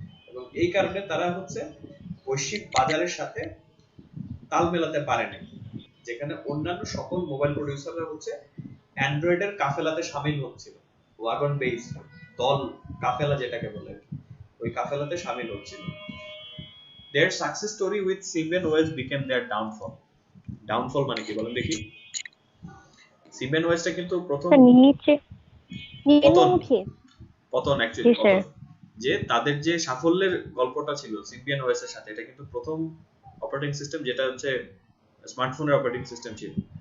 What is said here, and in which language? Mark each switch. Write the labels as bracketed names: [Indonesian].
[Bangla] এবং এই কারণে তারা হচ্ছে বৈশ্বিক বাজারের সাথে তাল মেলাতে পারেনি, যেখানে অন্যান্য সকল মোবাইল প্রডিউসাররা হচ্ছে অ্যান্ড্রয়েডের কাফেলাতে শামিল হচ্ছিল। ওয়াগন বেস, দল, কাফেলা যেটাকে বলে। ওই কাফেলাতে শামিল হচ্ছিল। [English] Their success story with Symbian OS became their downfall. [Bangla] Downfall মানে কি বলেন দেখি? Symbian OS টা কিন্তু প্রথম নিচে পতন নিম্নমুখী। পতন অ্যাকচুয়ালি জি স্যার। পতন, যে তাদের যে সাফল্যের গল্পটা ছিল সিম্বিয়ান ওএস এর সাথে, এটা কিন্তু প্রথম অপারেটিং সিস্টেম যেটা হচ্ছে স্মার্টফোনের অপারেটিং সিস্টেম ছিল।